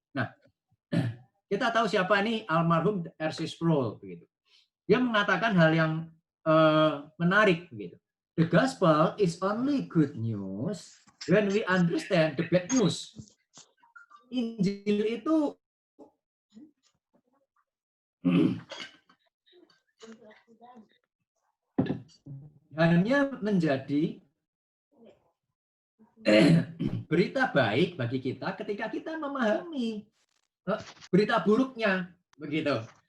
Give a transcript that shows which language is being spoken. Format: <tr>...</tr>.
<id>Nah, kita tahu siapa ini almarhum R.C. Sproul begitu. Dia mengatakan hal yang menarik begitu.</id> <en>The gospel is only good news when we understand the bad news.</en> <id>Injil itu hanya menjadi berita baik bagi kita ketika kita memahami berita buruknya begitu.</id>